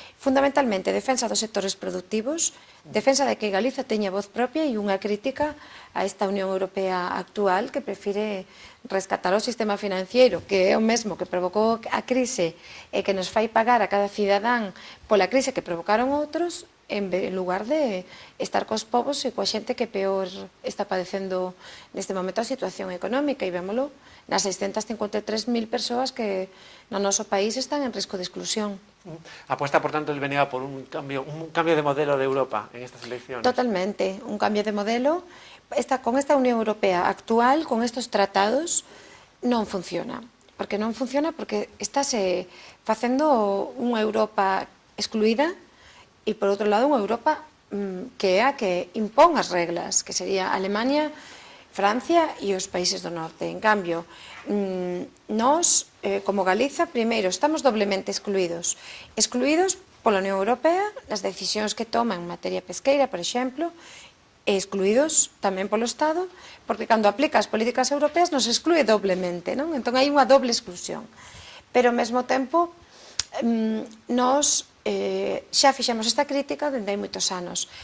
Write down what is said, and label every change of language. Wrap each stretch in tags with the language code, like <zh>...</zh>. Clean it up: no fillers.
<gl>Fundamentalmente, defensa dos sectores productivos, defensa de que Galiza teña voz propia e unha crítica a esta Unión Europea actual que prefire rescatar o sistema financiero, que é o mesmo que provocou a crise e que nos fai pagar a cada cidadán pola crise que provocaron outros, en lugar de estar cos povos e coa xente que peor está padecendo neste momento a situación económica, e vémolo nas 653.000 persoas que no noso país están en risco de exclusión.</gl> <es>Apuesta, por tanto, el BNG por un cambio de modelo de Europa en estas elecciones.</es> <gl>Totalmente, un cambio de modelo. Con esta Unión Europea actual, con estos tratados, non funciona. Porque non funciona porque estáse facendo unha Europa excluída e, por outro lado, unha Europa que é a que impón as reglas, que sería Alemania, Francia e os países do norte. En cambio, nós, como Galiza, primeiro, estamos doblemente excluídos. Excluídos pola Unión Europea, nas decisións que toma en materia pesqueira, por exemplo, e excluídos tamén polo Estado, porque cando aplica as políticas europeas nos exclúe doblemente, non? Entón hai unha doble exclusión. Pero ao mesmo tempo, nós xa fixemos esta crítica dende hai moitos anos.</gl>